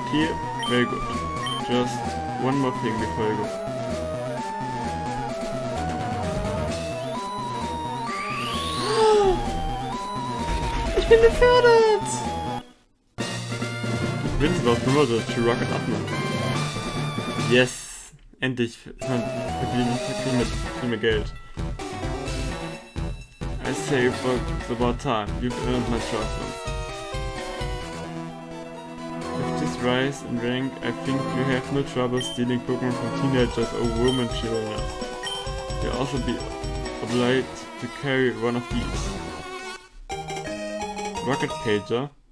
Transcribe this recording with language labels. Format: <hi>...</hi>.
<en>Okay, very good. Just one more thing before I go.</en> <de>Ich bin befördert!</de> <en>Vincent was promoted to Rocket Admin. Yes!</en> <de>Endlich verdienen wir Geld.</de> <en>I say it's about time. You've earned my trust once. With this rise in rank, I think you have no trouble stealing Pokémon from teenagers or women children. You'll also be obliged to carry one of these. Rocket Pager.</en>